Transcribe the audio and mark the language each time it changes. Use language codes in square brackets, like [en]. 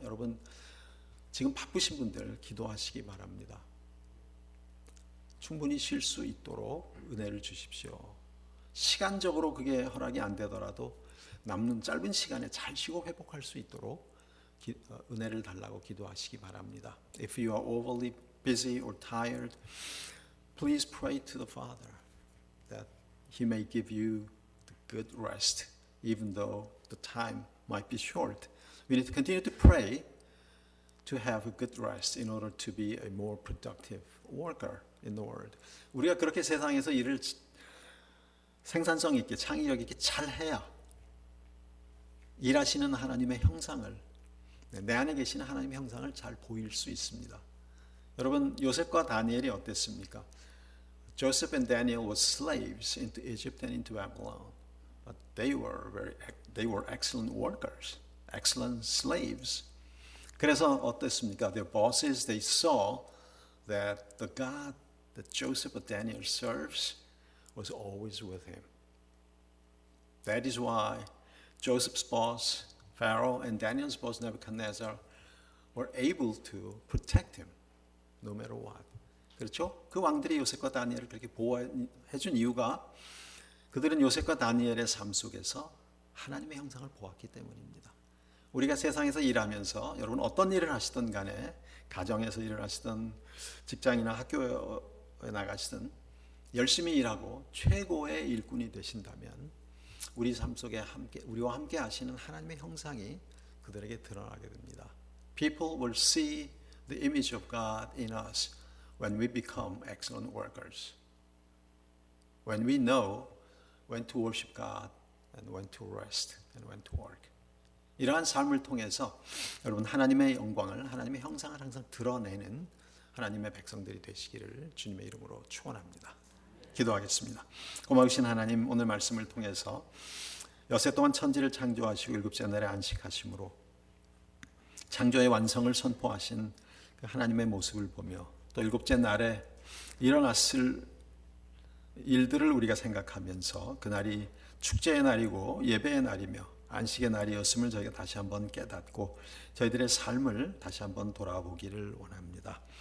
[ko] 여러분 지금 바쁘신 분들 기도하시기 바랍니다. 충분히 쉴 수 있도록 은혜를 주십시오. 시간적으로 그게 허락이 안 되더라도 남는 짧은 시간에 잘 쉬고 회복할 수 있도록 은혜를 달라고 기도하시기 바랍니다. [en] If you are overly busy or tired, please pray to the Father that He may give you the good rest, even though the time might be short. We need to continue to pray to have a good rest in order to be a more productive worker in the world. [ko] 우리가 그렇게 세상에서 일을 생산성 있게 창의력 있게 잘 해야 일하시는 하나님의 형상을 내 안에 계시는 하나님의 형상을 잘 보일 수 있습니다. 여러분 요셉과 다니엘이 어땠습니까? [en] Joseph and Daniel were slaves into Egypt and into Babylon, but they were excellent workers, excellent slaves. [ko] 그래서 어땠습니까? [en] Their bosses they saw that the God that Joseph and Daniel serves was always with him. That is why Joseph's boss Pharaoh and Daniel's boss Nebuchadnezzar were able to protect him no matter what. [ko] 그렇죠? 그 왕들이 요셉과 다니엘을 그렇게 보호해 준 이유가 그들은 요셉과 다니엘의 삶 속에서 하나님의 형상을 보았기 때문입니다. 우리가 세상에서 일하면서 여러분 어떤 일을 하시든 간에 가정에서 일을 하시든 직장이나 학교에 나가시든 열심히 일하고 최고의 일꾼이 되신다면 우리 삶 속에 우리와 함께 하시는 하나님의 형상이 그들에게 드러나게 됩니다. [en] People will see the image of God in us when we become excellent workers. When we know when to worship God and when to rest and when to work. [ko] 이러한 삶을 통해서 여러분 하나님의 영광을 하나님의 형상을 항상 드러내는 하나님의 백성들이 되시기를 주님의 이름으로 축원합니다. 기도하겠습니다. 고마우신 하나님 오늘 말씀을 통해서 여세 동안 천지를 창조하시고 일곱째 날에 안식하심으로 창조의 완성을 선포하신 그 하나님의 모습을 보며 또 일곱째 날에 일어났을 일들을 우리가 생각하면서 그날이 축제의 날이고 예배의 날이며 안식의 날이었음을 저희가 다시 한번 깨닫고 저희들의 삶을 다시 한번 돌아보기를 원합니다.